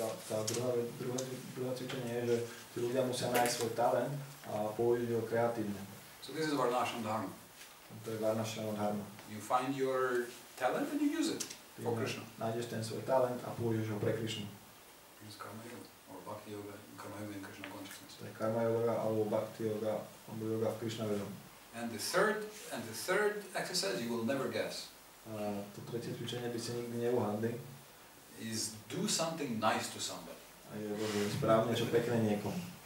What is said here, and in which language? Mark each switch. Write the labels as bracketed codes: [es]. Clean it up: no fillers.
[sk] Tá druhé cvičenie je, že tí ľudia musia nájsť svoj talent a použiť ho kreatívne. [en] So this is Varnashram Dharma. [sk] To je Varnashram Dharma. [en] You find your talent and you use it for Krishna. [sk] Nájdeš ten svoj talent a použiješ ho pre Krišnu. [en] Use Karma Yoga or Bhakti Yoga, Karma Yoga in Krishna consciousness. [sk] To je Karma Yoga alebo Bhakti Yoga alebo Yoga v Krišna vedom. [en] And the third exercise you will never guess. [sk] A to tretie cvičenie by si nikdy neuhádli. [en] Is do something nice to somebody. [sk] A je správne niečo pekné niekomu.